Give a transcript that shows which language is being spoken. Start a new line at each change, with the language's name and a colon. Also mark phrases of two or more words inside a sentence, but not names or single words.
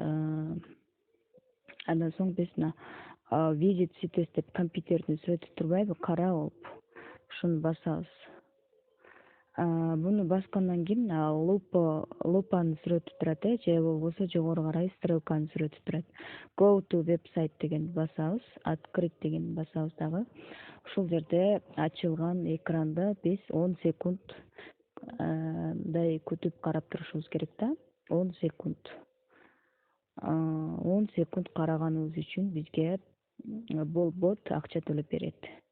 Kyrgyz: Андан соң биз
English: visit sites
Kyrgyz: деп компьютердин сүрөтү турбайбы, кара болуп. Ушуну басабыз. Буну баскандан кийин лупанын сүрөтү турат, же болбосо жогору карай стрелканын сүрөтү турат.
English: Go to website
Kyrgyz: дегенди басабыз, открыть дегенди басабыз дагы. Ушул жерде ачылган экранда биз 10 секунд күтүп карап турушубуз керек да. 10 секунд. 10 секунд караганыбыз үчүн бизге бот акча төлөп берет.